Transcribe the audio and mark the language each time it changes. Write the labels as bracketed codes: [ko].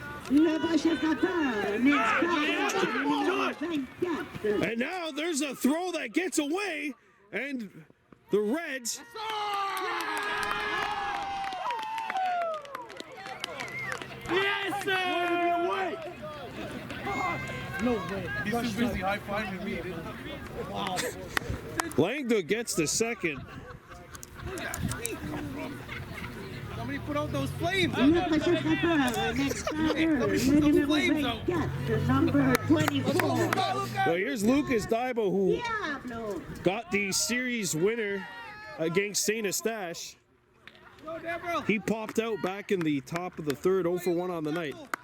[fr] Le prochain frappeur, [en] next batter, [fr] numéro 24. [en] And now there's a throw that gets away, and the Reds. Yes, sir! No way. He's too busy high-fiving me. Wow. Langduk gets the second. Somebody put out those flames. [fr] Le prochain frappeur, [en] next batter, [fr] le numéro 24, [en] number 24. Well, here's Lucas Daibo, who Diablo. got the series winner against St. Eustache. Go, Deborah. He popped out back in the top of the third, 0 for 1 on the night.